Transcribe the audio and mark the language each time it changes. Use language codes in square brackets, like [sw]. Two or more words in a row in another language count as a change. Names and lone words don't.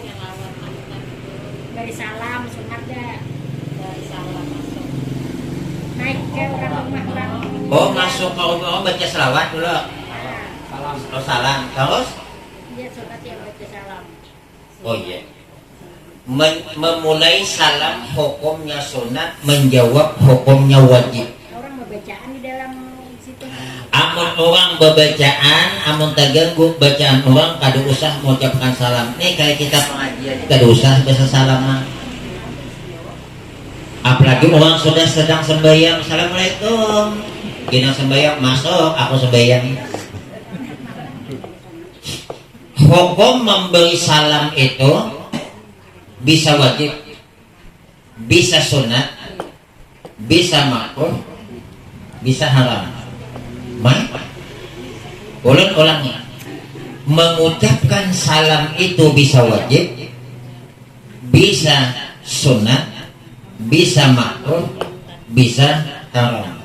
[id] Dari salam sunat dah. Dari salam masuk. Naik ke rumah orang. Oh masuk ke rumah baca selawat dulu. Salam. Oh salam. Terus? Dia sunat yang baca salam. Oh iya. Memulai salam hukumnya sunat, menjawab hukumnya wajib. Orang membacaan di dalam situ. [bjn] amun orang bebacaan, amun terganggu bacaan orang, kada usah mengucapkan salam. Nih kayak kita pengajian, kada usah bahasa salam. Apalagi orang sudah sedang sembahyang, assalamualaikum. Gina sembahyang, masuk, aku sembahyang. [id] Hukum memberi salam itu bisa wajib, bisa sunat, bisa makruh, bisa haram. Ulang-ulangnya, mengucapkan salam itu bisa wajib, bisa sunat, bisa makruh, bisa haram.